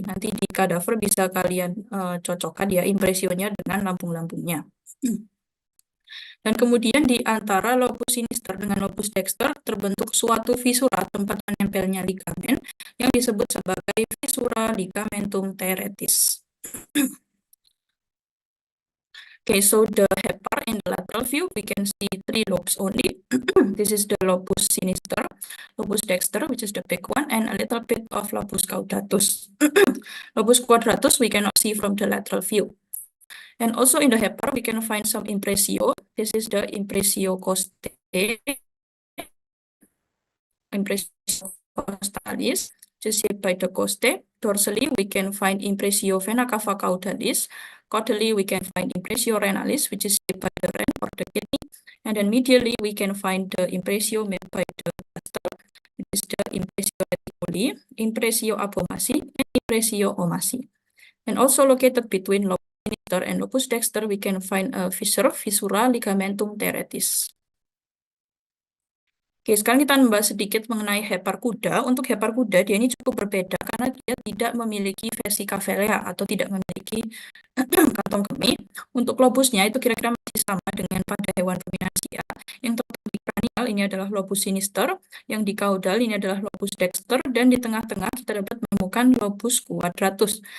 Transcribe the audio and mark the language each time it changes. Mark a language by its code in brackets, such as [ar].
[id] Nanti di kadaver bisa kalian cocokkan ya impresionya dengan lambung-lambungnya. Dan kemudian di antara lobus sinister dengan lobus dexter terbentuk suatu visura tempat menempelnya ligamen yang disebut sebagai visura ligamentum teretis. [en] Okay, so the hepar in the lateral view, we can see 3 lobes only. This is the lobus sinister, lobus dexter, which is the big one, and a little bit of lobus caudatus. Lobus quadratus we cannot see from the lateral view. And also in the hepar, we can find some impresio. This is the impresio costae, impresio costalis, just shaped by the costae. Dorsally, we can find impresio vena cava caudalis. Caudally, we can find impresio renalis, which is shaped by the ren or the kidney. And then medially, we can find the impresio made by the plaster, which is the impresio reticuli, impresio apomasi, and impresio omasi. And also located between lobus sinister and lobus dexter, we can find a fissure, visura ligamentum teretis. [id] Oke, sekarang kita membahas sedikit mengenai hepar kuda. Untuk hepar kuda, dia ini cukup berbeda karena dia tidak memiliki vesica velea atau tidak memiliki kantong kemih. Untuk lobusnya itu kira-kira masih sama dengan pada hewan ruminansia. Yang terletak di kranial ini adalah lobus sinister, yang di caudal ini adalah lobus dexter, dan di tengah-tengah kita dapat menemukan lobus quadratus.